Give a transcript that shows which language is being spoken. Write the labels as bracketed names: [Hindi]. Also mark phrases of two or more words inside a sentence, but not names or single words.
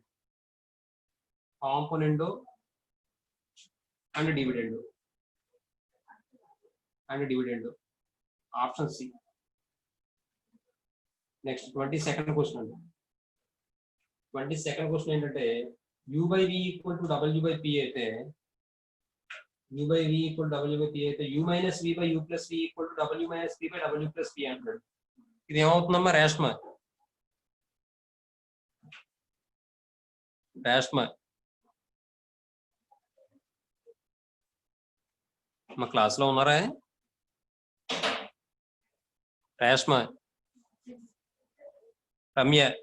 [English] component and dividend option C. next 22nd question అండి. 22nd question [Telugu] ఏంటంటే u/v = w/p అయితే u/v = w/p అయితే u - v/u + v = w - p/w + p అంటాడు. ఇది ఏమవుతుందమ్మా? రేష్మా మా క్లాస్లో ఉన్నారా? రేష్మా, రమ్య